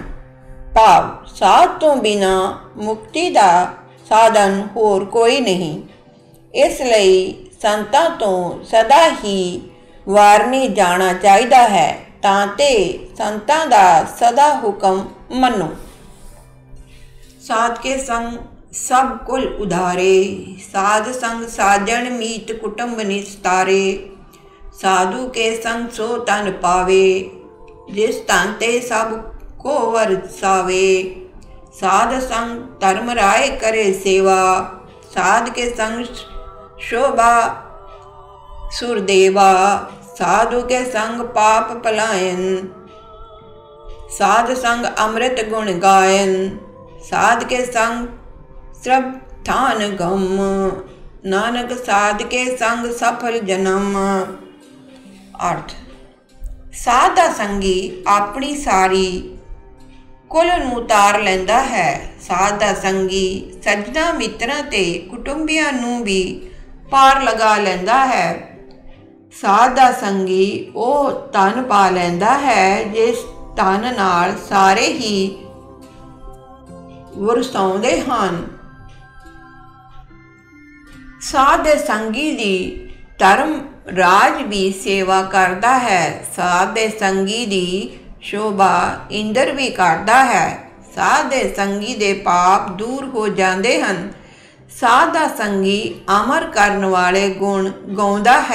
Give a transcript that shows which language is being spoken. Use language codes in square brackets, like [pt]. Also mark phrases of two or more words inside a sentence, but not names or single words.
[pa] ਭਾਵ ਸਾਧ ਤੋ ਬਿਨਾ ਮੁਕਤਿ ਦਾ ਸਾਧਨ ਹੋਰ ਕੋਈ ਨਹੀਂ। ਇਸਲਈ ਸੰਤਾਂ ਤੋ ਸਦਾ ਹੀ ਵਾਰਨੀ ਜਾਣਾ ਚਾਹੀਦਾ ਹੈ, ਤਾਂ ਤੇ ਸੰਤਾਂ ਦਾ ਸਦਾ ਹੁਕਮ ਮੰਨੋ। ਸਾਧ ਕੇ ਸੰਗ ਸਬ ਕੁਲ ਉਧਾਰੇ, ਸਾਧ ਸੰਗ ਸਾਜਨ ਮੀਤ ਕੁਟੰਬ ਨਿਸਤਾਰੇ। ਸਾਧੁ ਕੇ ਸੰਗ ਸੋ ਤਨ ਪਾਵੇ, ਜਿਸ ਤਨ ਤੇ ਸਬ ਕੋ ਵਰਸਾਵੇ। ਸਾਧ ਸੰਗ ਧਰਮ ਰਾਇ ਕਰੇ ਸੇਵਾ, ਸਾਧ ਕੇ ਸੰਗ ਸ਼ੋਭਾ ਸੁਰਦੇਵਾ। ਸਾਧੁ ਕੇ ਸੰਗ ਪਾਪ ਪਲਾਇਨ, ਸਾਧ ਸੰਗ ਅੰਮ੍ਰਿਤ ਗੁਣ ਗਾਇਨ। ਸਾਧ ਕੇ ਸੰਗ ਸ਼ਰਧਾਨ ਗਮ, ਨਾਨਕ ਸਾਧ ਕੇ ਸੰਗ ਸਫਲ ਜਨਮ। ਅਰਥ ਸਾਧ ਦਾ ਸੰਗੀ ਅਪਨੀ ਸਾਰੀ ਕੁਲ ਨੂੰ ਤਾਰ ਲੈਂਦਾ ਹੈ। ਸਾਧ ਦਾ ਸੰਗੀ ਸੱਜਣਾ ਮਿੱਤਰਾਂ ਤੇ ਕੁਟੰਬੀਆਂ ਨੂੰ ਭੀ ਪਾਰ ਲਗਾ ਲੈਂਦਾ ਹੈ। ਸਾਧ ਦਾ ਸੰਗੀ ਉਹ ਧਨ ਪਾ ਲੈਂਦਾ ਹੈ ਜਿਸ ਧਨ ਨਾਲ ਸਾਰੇ ਹੀ ਵਰਸਾਉਂਦੇ ਹਨ। ਸਾਧ ਦੇ ਸੰਗੀ ਦੀ ਧਰਮ ਰਾਜ ਭੀ ਸੇਵਾ ਕਰਤਾ ਹੈ। ਸਾਧ ਦੇ ਸੰਗੀ ਦੀ ਸ਼ੋਭਾ ਇੰਦ੍ਰ ਭੀ ਕਰਤਾ ਹੈ। ਸਾਧ ਦੇ ਸੰਗੀ ਦੇ [hi] पाप दूर हो जाते हैं। [pa] ਸਾਧ ਦਾ ਸੰਗੀ ਅਮਰ ਕਰਨ ਵਾਲੇ ਗੁਣ ਗਾਉਂਦਾ ਹੈ।